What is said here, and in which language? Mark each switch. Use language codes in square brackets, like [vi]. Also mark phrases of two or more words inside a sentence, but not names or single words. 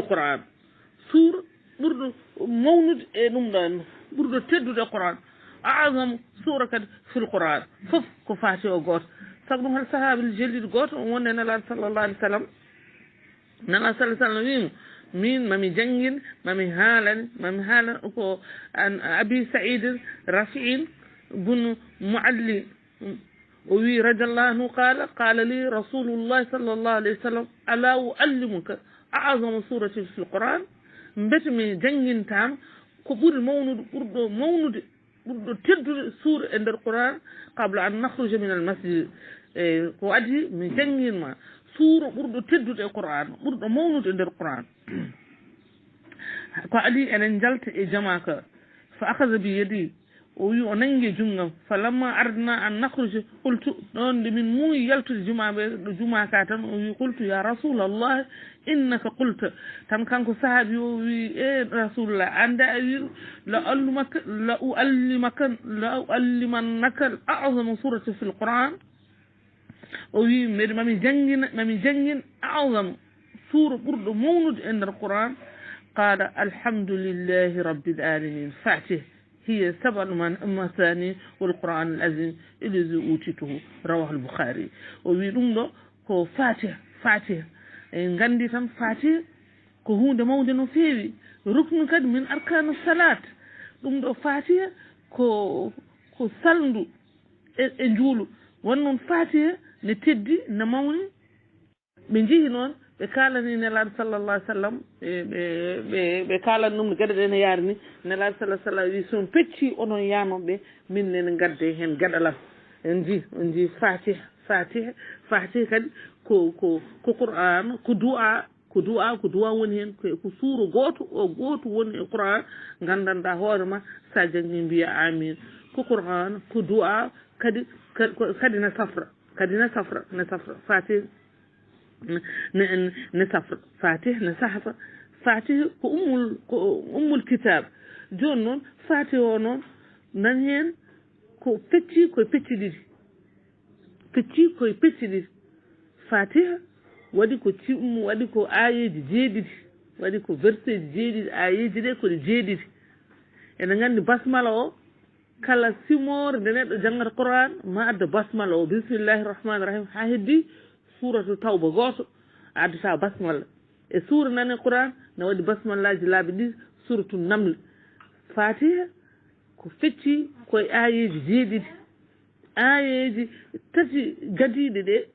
[ff] qur'an sura ɓurɗo mawnude e ɗum ɗo en ɓurɗo teddude qur'an azam sura kadi [ar] في القرآن [ff] fof ko fatiha o goto sabu ɗum hal sahabil jeliɗo goto on wonde nelaɗo [ar] صلى الله عليه وسلم [ff] nelaɗo [ar] صلى الله عليه وسلم [ff] wimo min mami jangguin mami haalani ko an abi saïd rafi'in bun mualli o wi [ar] رضي الله عنه قال لي رسول الله صلى الله عليه وسلم ألا أعلمك أعظم سورة في القرآن [ff] mbete mi jangguintama ko ɓuuri mawnude ɓurɗo teddude suura e nder quran [ar] قبل أن نخرج من المسجد [ff] ko adi mi jangguinma suura ɓurɗo teddude e quran ɓurɗo mawnude e nder quran ko adi enen jalta e jama ka [ar] فأخذ بيدي [ff] o wi o nangue junggam [ar] فلما أردنا أن نخرج قلت [ff] ɗon nde min muuyi yaltude juma ka tan o wi [ar] قلت يا رسول الله إنك قلت [ff] tan kanko sahabi o wi e rasulullah ande a wi [ar] لأعلمنك أعظم سورة في القرآن [ff] o wi mbeɗe mami jangguin a'zam suura ɓurɗo mawnude e nder quran [ar] قال الحمد لله رب العالمين [ff] fatih [ar] هي سبع مثاني والقرآن العظيم الذي أوتيته رواه البخاري ويقولون [ff] كو فاتح غاندي تام فاتح كو هوند مawde no feewi ruknu kadi min arkanu salat ɗum ɗo fatiha ko salndu e njuulu won noon fatiha ne teddi ne mawni ɓe jeehi noon ɓe kalani nelaɗo sallallah alih w sallam ɓe kalani ɗum no gueɗe ɗe ne yaari ni nelaɗo sallah sallam wi son pecci onon yanoɓe min nene gadde hen gaɗalam en ji fatiha kadi ko qur'an ko du'a woni hen ko suura goto woni e qur'an gandanɗa hoorema sa jangi mbiya amin ko qur'an ko du'a kadi ne safra fatiha ne safra fatiha ko [ar] أم الكتاب [ff] joni noon fatiha o noon nan hen ko pecci koye pecci ɗiɗi fatiha waɗi ko ayeji jeeɗiɗi waɗi ko verset ji jeeɗiɗi ayeji ɗe koɗe jeeɗiɗi ene gandi basmala o kala simore nde neɗɗo janggata qur'an ma adda basmala o [ar] بسم الله الرحمن الرحيم [ff] ha heddi [ar] سورة التوبة [ff] goto addata basmalla e suura nane qur'an ne waɗi basmallaji laabi ɗiɗi [ar] سورة النمل [ff] fatiha ko fecci koye ayeji jeeɗiɗi ayeji tati gadiɗe ɗe